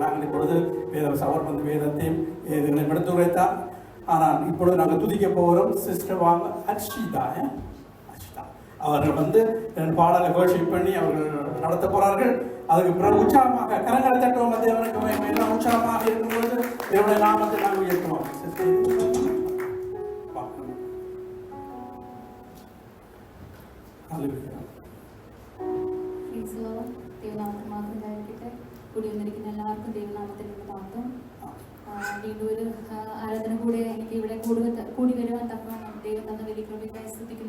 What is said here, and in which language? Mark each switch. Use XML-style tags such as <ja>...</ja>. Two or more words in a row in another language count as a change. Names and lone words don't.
<ta>நாங்கள் இப்பொழுது அவர் வந்து வேதத்தையும் இதுகளை எடுத்து உரைத்தார். ஆனால் இப்பொழுது நாங்கள் துதிக்க போகிறோம். சிஸ்டர் வாங்க அர்ஷிதா அவர்கள் வந்து பாடலை கோஷிப் பண்ணி அவர்கள் நடத்த போறார்கள். அதுக்கு பிறகு உற்சாகமாக கரங்களை தட்டுவோம். தேவனுக்கு எல்லாம் உற்சாகமாக இருக்கும்போது தேவனுடைய நாமத்தை நாங்கள் உயர்த்துவோம்.</ta> <ml>കൂടി വന്നിരിക്കുന്ന എല്ലാവർക്കും ദൈവനാമത്തിൽ മാത്രം വീണ്ടും ഒരു ആരാധന കൂടെ എനിക്ക് ഇവിടെ കൂടി വരുവാൻ തക്കവണ്ണം ദൈവം തന്ന വലിയ കൃപയ്ക്കായി സ്തുതിക്കുന്നു.</ml>